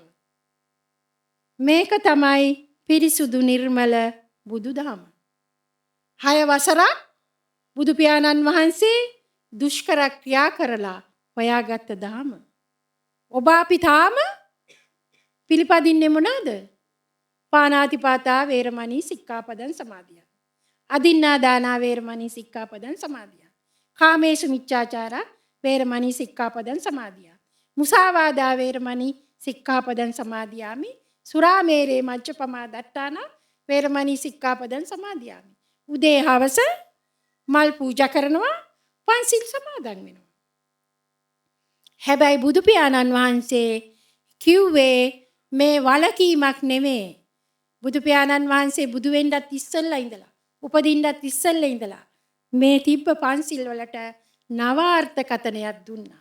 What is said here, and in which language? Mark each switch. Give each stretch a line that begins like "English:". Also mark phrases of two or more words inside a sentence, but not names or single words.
Sinhala: මේක තමයි පිරිසුදු නිර්මල බුදුදහම. 6 වසරක් බුදු පියාණන් වහන්සේ දුෂ්කර ක්‍රියා කරලා හොයාගත්ත දහම. ඔබ අපි තාම පිළිපදින්නේ මොනවාද?
Pali: පාණාතිපාතා වේරමණී සික්ඛාපදං සමාදියා. අදින්නා දානා වේරමණී සික්ඛාපදං සමාදියා. කාමේසු මිච්ඡාචාරා වේරමණී සික්ඛාපදං සමාදියා. මුසාවාදා වේරමණී සික්ඛාපදං සමාදියාමි. සුරාමේරේ මජ්ජපමා දට්ඨාන වේරමණී සික්ඛාපදං සමාදියාමි.
Sinhala: උදේ හවස මල් පූජා කරනවා, පන්සිල් සමාදන් වෙනවා. හැබැයි බුදු පියාණන් වහන්සේ කිව්වේ මේ වලකීමක් නෙමෙයි. බුදු පියාණන් වහන්සේ බුදු වෙන්නත් ඉස්සෙල්ලා ඉඳලා, උපදින්නත් ඉස්සෙල්ලා ඉඳලා මේ තිබ්බ පන්සිල් වලට නවාර්ථකතනයක් දුන්නා.